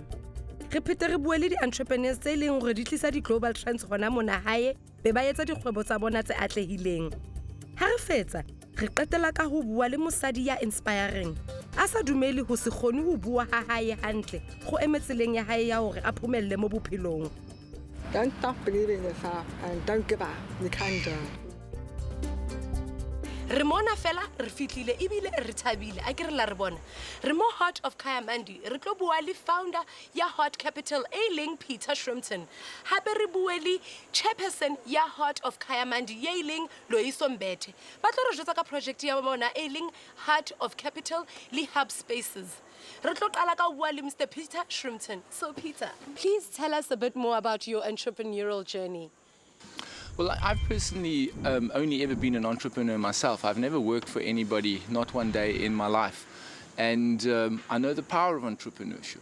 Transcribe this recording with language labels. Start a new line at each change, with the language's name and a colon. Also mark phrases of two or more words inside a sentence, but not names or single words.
Southern Sotho: Re phete re bue le di-entrepreneurs tse leng hore di tlisa di-
English: global trends
Southern Sotho: hona mona hae be ba etsa dikgwebo tsa bona tse atlehileng. Ha re fetsa re qetela ka ho bua le mosadi ya inspiring a sa dumele ho se kgone ho bua ha hae hantle go emetseleng ya hae ya hore a phomelle mo bophelong.
English: Don't stop believing in yourself and don't give up. You can do it.
Southern Sotho: Re mona fela re fitlile ebile re thabile a ke re la re bona re mo Heart of Kayamandi re tlo bua le founder ya Heart Capital leng Peter Shrimpton hape re bue le chairperson ya Heart of Kayamandi leng Loyiso Mbethe ba tlo re jwetsa ka project ya bona leng Heart of Capital le Hub Spaces. Re tlo qala ka bua le Mr. Peter Shrimpton.
English: So Peter, please tell us a bit more about your entrepreneurial journey. Well, I've personally only ever been an entrepreneur myself. I've never worked for anybody, not one day in my life. And I know the power of entrepreneurship.